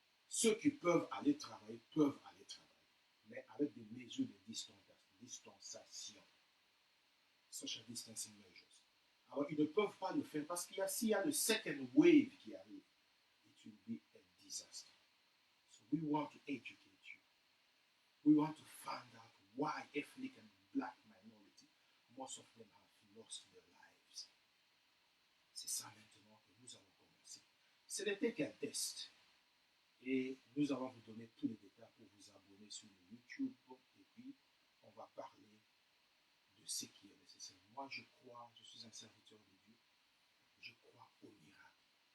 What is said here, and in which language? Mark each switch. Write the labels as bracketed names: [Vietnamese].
[French] Ceux qui peuvent aller travailler peuvent aller travailler, mais avec des mesures de distanciation, [English] social distancing measures. [French] Alors, ils ne peuvent pas le faire parce s'il y a le second wave qui arrive, [English] it will be a disaster. So we want to educate you. We want to find out why ethnic and black minority, most of them have lost their lives. [French] C'est ça maintenant que nous allons commencer. Ce n'était qu'un test. Et nous allons vous donner tous les détails pour vous abonner sur le YouTube. Et puis, on va parler de ce qui est nécessaire. Moi, je crois, je suis un serviteur de Dieu. Je crois au miracle.